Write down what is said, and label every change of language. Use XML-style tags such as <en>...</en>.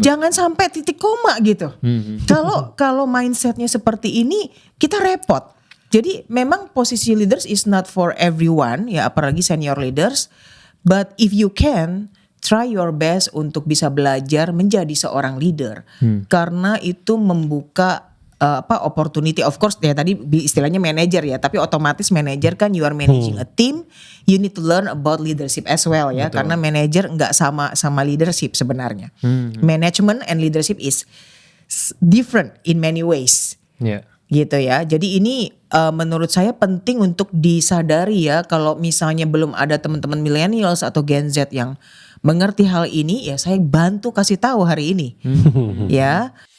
<id>jangan sampai titik koma gitu. Kalau mindsetnya seperti ini, kita repot. Jadi memang posisi</id> <en>leaders is not for everyone,</en> <id>ya apalagi</id> <en>senior leaders. But if you can, try your best</en> <id>untuk bisa belajar menjadi seorang leader, karena itu membuka opportunity.</id> <en>Of course</en> <id>ya tadi istilahnya manager ya, tapi otomatis manager kan</id> <en>you are managing a team, you need to learn about leadership as well ya.</en> <id>Karena manager nggak sama leadership sebenarnya.</id> <en>Management and leadership is different in many ways.</en> <id>Iya. Gitu ya. Jadi ini menurut saya penting untuk disadari ya, kalau misalnya belum ada teman-teman millennials atau Gen Z yang mengerti hal ini, ya saya bantu kasih tahu hari ini. Ya.</id>